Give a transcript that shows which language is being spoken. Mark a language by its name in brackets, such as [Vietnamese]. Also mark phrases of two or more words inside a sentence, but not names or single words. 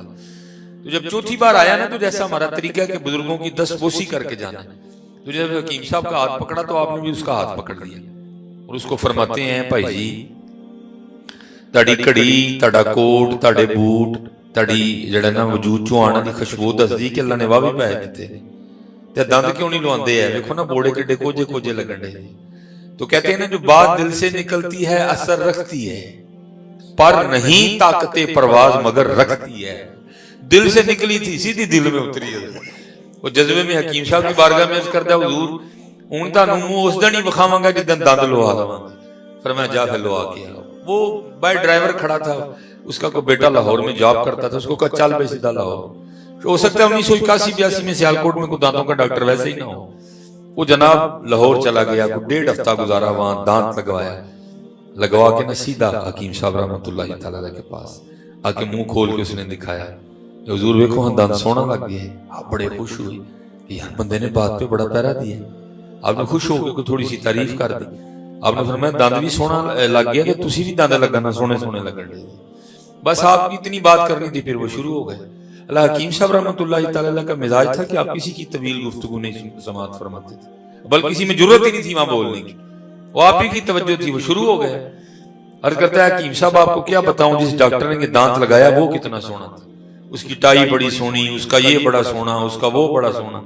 [Urdu] تو جب چوتھی بار آیا نا تو جیسا ہمارا طریقہ ہے کہ بزرگوں کی دستبوسی کر کے جانا ہے، تو جب حکیم صاحب کا ہاتھ پکڑا تو آپ نے بھی اس کا ہاتھ پکڑ لیا اور اس کو فرماتے ہیں [Punjabi] بھائی جی تاڑی کڑی، تاڑا کوٹ، تاڑے بوٹ، تاڑی جڑا نا وجود چوں آنا دی خوشبو دسدی کہ اللہ نے واہ بھی پائے دیتے ہیں تے دند کیوں نہیں لواندے ہیں؟ دیکھو نا بوڑے کڈے کوجے کوجے لگن دے. [Urdu] تو کہتے ہیں نا جو بات دل سے نکلتی ہے اثر رکھتی ہے، پر نہیں طاقت پرواز مگر رکھتی ہے. دل سے نکلی تھی سیدھی دل میں اتری ہے. وہ جذبے میں حکیم صاحب کی بارگاہ میں عرض کرتا حضور [Punjabi] ہوں تانوں منہ اس دن ہی وکھاواں گا جدن دند لوا لواں. [Urdu] فرمایا جا پھر لوا کے آؤ. وہ بائی ڈرائیور کھڑا تھا، اس کا کوئی بیٹا لاہور میں جاب کرتا تھا، اس کو کہا چل بے سیدھا لاہور. ہو سکتا ہے 1981-82 میں سیالکوٹ میں کوئی دانتوں کا ڈاکٹر ویسے ہی نہ ہو. وہ جناب لاہور چلا گیا، کوئی 1.5 ہفتہ گزارا وہاں، دانت لگوا کے نہ سیدھا حکیم صاحب رحمۃ اللہ تعالیٰ کے پاس آ کے منہ کھول کے اس نے دکھایا حضور [Punjabi] ویکھو ہاں [Urdu] دانت سونا لگ گیا ہے. آپ بڑے خوش ہوئے کہ یار بندے نے بات پہ بڑا پیرا دیا. آپ نے خوش ہو کے کوئی تھوڑی سی تعریف کر دی. آپ نے فرمایا [Punjabi] دند بھی سونا لگ گیا کہ تسی بھی دند لگنا سونے سونے لگن دے. [Urdu] بس آپ کی اتنی بات کرنی تھی، پھر وہ شروع ہو گئے. اللہ حکیم صاحب رحمۃ اللہ تعالیٰ کا مزاج تھا کہ آپ کسی کی طویل گفتگو نہیں سماعت فرماتے تھے، بلکہ کسی میں جرت ہی نہیں تھی وہاں بولنے کی، وہ آپ ہی کی توجہ تھی. وہ شروع ہو گئے. عرض کرتا ہے حکیم صاحب آپ کو کیا بتاؤں جس ڈاکٹر نے دانت لگایا وہ کتنا سونا تھا، اس کی ٹائی بڑی سونی، اس کا یہ بڑا سونا، اس کا وہ بڑا سونا.